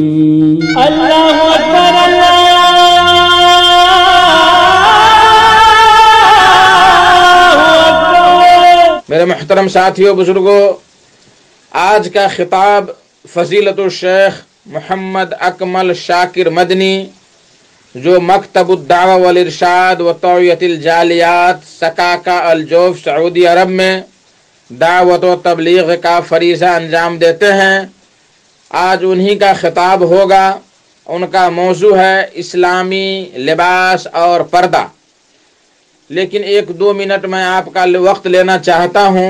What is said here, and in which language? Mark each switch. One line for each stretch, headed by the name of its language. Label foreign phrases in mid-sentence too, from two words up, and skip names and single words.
Arabic: اللہ اکبر اللہ اکبر۔
Urdu: میرے محترم ساتھیوں بزرگوں، آج کا خطاب فضیلت الشیخ محمد اکمل شاکر مدنی، جو مکتب الدعوہ والارشاد و توعیت الجالیات سکاکا الجوف سعودی عرب میں دعوت و تبلیغ کا فریضہ انجام دیتے ہیں، آج انہی کا خطاب ہوگا۔ ان کا موضوع ہے اسلامی لباس اور پردہ، لیکن 1-2 منٹ میں آپ کا وقت لینا چاہتا ہوں۔